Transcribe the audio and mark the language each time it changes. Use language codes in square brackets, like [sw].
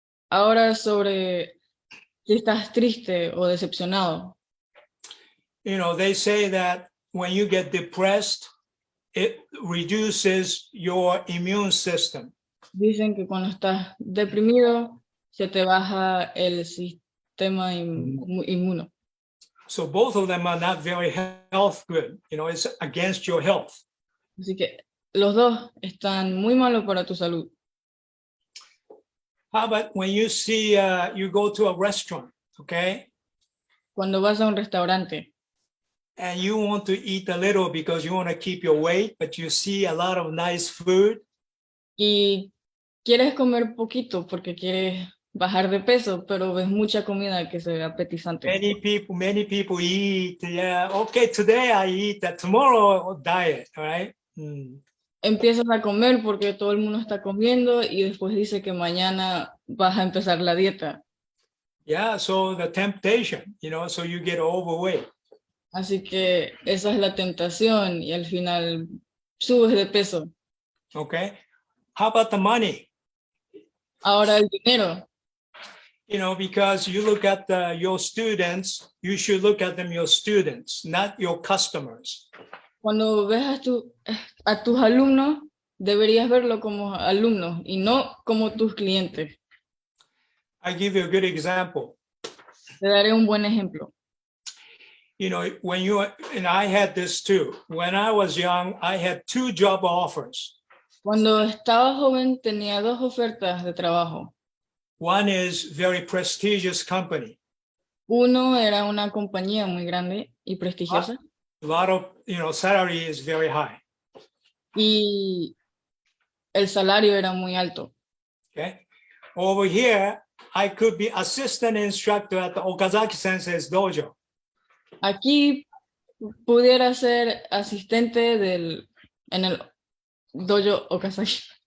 [es] Ahora sobre si estás triste o decepcionado. [en] They say that when you get depressed, it reduces your immune system. [es] Dicen que cuando estás deprimido se te baja el sistema inmuno. [en] So both of them are not very health good. It's against your health. [es] Así que los dos están muy malos para tu salud. [en] How about when you see, you go to a restaurant, okay? [es] Cuando vas a un restaurante [en] And you want to eat a little because you want to keep your weight, but you see a lot of nice food. [es] y quieres comer poquito porque quieres bajar de peso, pero ves mucha comida que se ve apetizante. [en] Many people eat, yeah, okay, today I eat, tomorrow diet, right? [es] Empiezas a comer porque todo el mundo está comiendo y después dice que mañana vas a empezar la dieta. [en] Yeah, so the temptation, so you get overweight. [es] Así que esa es la tentación y al final subes de peso. [en] Okay. How about the money? [es] Ahora el dinero. [en] Because you look at your students, you should look at them your students, not your customers. [es] Cuando ves a tus alumnos, deberías verlo como alumnos y no como tus clientes. [en] I give you a good example. [es] Te daré un buen ejemplo. [en] And I had this too. When I was young, I had 2 job offers. [es] Cuando estaba joven tenía 2 ofertas de trabajo. [en] One is very prestigious company. [es] Uno era una compañía muy grande y prestigiosa. [en] A lot of, salary is very high. [es] Y el salario era muy alto. [en] Okay. Over here, I could be assistant instructor at the Okazaki Sensei's dojo. [es] Aquí pudiera ser asistente en el dojo Okazaki.